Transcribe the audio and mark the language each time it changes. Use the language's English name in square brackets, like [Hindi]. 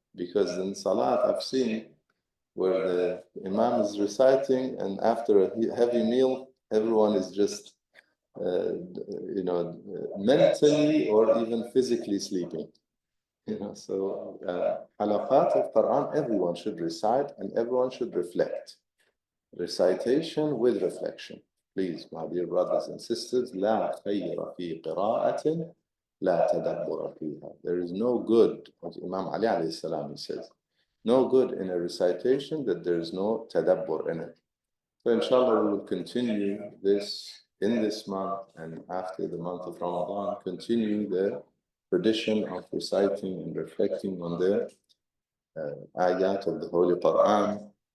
[English] Because in salat, I've seen where the imam is reciting, and after a heavy meal, everyone is just, mentally or even physically sleeping. So halaqat of Quran, everyone should recite and everyone should reflect. Recitation with reflection. Please, my dear brothers and sisters, [Arabic] لا خير في قراءة لا تدبر فيها. [English] There is no good, as Imam Ali alayhi salam says, no good in a recitation that there is no tadabbur in it. So inshallah we will continue this in this month, and after the month of Ramadan, continue the tradition of reciting and reflecting on the ayat of the Holy Quran.